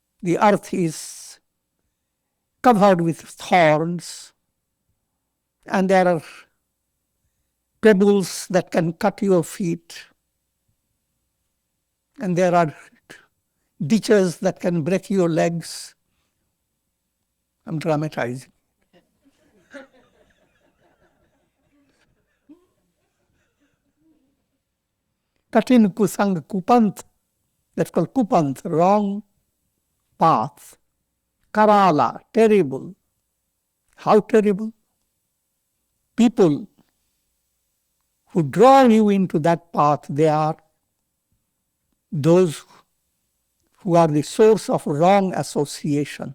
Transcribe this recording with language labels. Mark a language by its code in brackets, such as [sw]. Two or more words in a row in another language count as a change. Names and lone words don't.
[en] The earth is covered with thorns, and there are pebbles that can cut your feet, and there are ditches that can break your legs. I'm dramatizing. [awa] कठिन कुसंग कुपंथ, [en] that's called kupant, wrong path. Karala, terrible. How terrible? People who draw you into that path, they are those who are the source of wrong association.